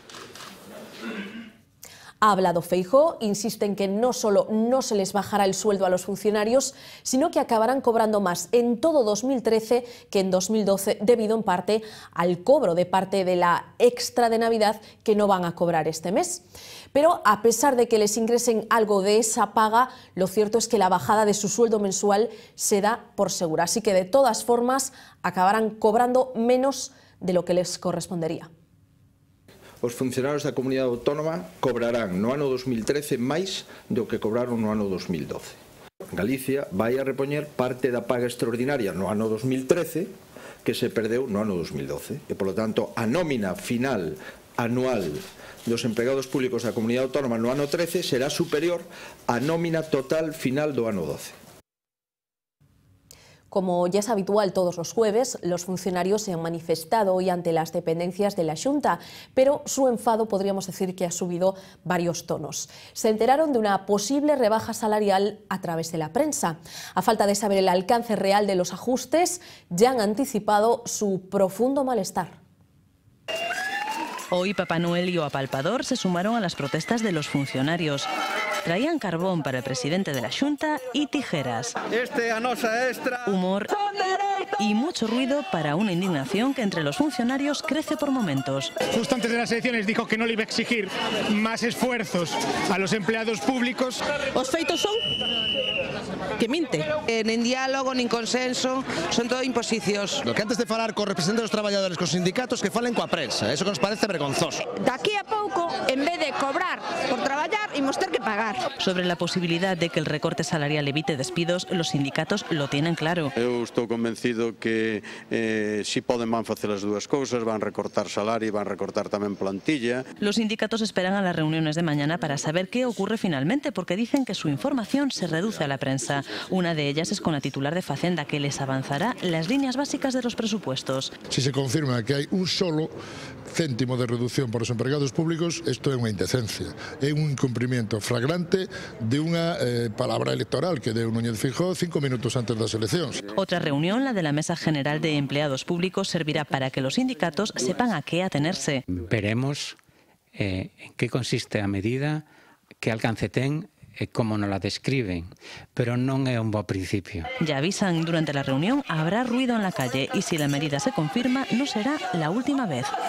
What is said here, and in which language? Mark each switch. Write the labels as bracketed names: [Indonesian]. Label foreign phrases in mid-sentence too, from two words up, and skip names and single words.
[Spanish] Ha hablado Feijóo, insiste en que no solo no se les bajará el sueldo a los funcionarios, sino que acabarán cobrando más en todo 2013 que en 2012, debido en parte al cobro de parte de la extra de Navidad que no van a cobrar este mes. Pero a pesar de que les ingresen algo de esa paga, lo cierto es que la bajada de su sueldo mensual se da por segura. Así que de todas formas acabarán cobrando menos de lo que les correspondería. [Galician] Os funcionarios da comunidade autónoma cobrarán no ano 2013 máis do que cobraron no ano 2012. Galicia vai a repoñer parte da paga extraordinaria no ano 2013 que se perdeu no ano 2012 e, polo tanto, a nómina final anual dos empregados públicos da comunidade autónoma no ano 13 será superior á nómina total final do ano 12. [Spanish] Como ya es habitual todos los jueves, los funcionarios se han manifestado hoy ante las dependencias de la Xunta, pero su enfado podríamos decir que ha subido varios tonos. Se enteraron de una posible rebaja salarial a través de la prensa. A falta de saber el alcance real de los ajustes, ya han anticipado su profundo malestar. Hoy Papá Noel y o Apalpador se sumaron a las protestas de los funcionarios. Traían carbón para el presidente de la Xunta y tijeras. Humor y mucho ruido para una indignación que entre los funcionarios crece por momentos. Justo antes de las elecciones dijo que no le iba a exigir más esfuerzos a los empleados públicos. [Galician] Os feitos son que minte. Nin diálogo, nin consenso, son todo imposicións. Lo que antes de falar con representantes dos traballadores, cos sindicatos, que falen coa prensa. Eso que nos parece vergonzoso. Daqui a pouco, en vez de cobrar por traballar, imos ter que pagar. [Spanish] Sobre la posibilidad de que el recorte salarial evite despidos, los sindicatos lo tienen claro. [Galician] Eu estou convencido que si poden van facer as dúas cousas, van recortar salario e van recortar tamén plantilla. [Spanish] Los sindicatos esperan a las reuniones de mañana para saber qué ocurre finalmente, porque dicen que su información se reduce a la prensa. Una de ellas es con la titular de Facenda, que les avanzará las líneas básicas de los presupuestos. [Galician] Si se confirma que hai un solo céntimo de reducción para os empregados públicos, isto é unha indecencia, é un incumprimento flagrante de unha palabra electoral que deu Núñez Feijóo 5 minutos antes das eleccións. [Spanish] Otra reunión, la de la Mesa General de Empleados Públicos, servirá para que los sindicatos sepan a qué atenerse. [Galician] Veremos en qué consiste a medida, que alcance ten e como nos la describen, pero non é un bo principio. [Spanish] Ya avisan, durante la reunión habrá ruido en la calle y si la medida se confirma no será la última vez.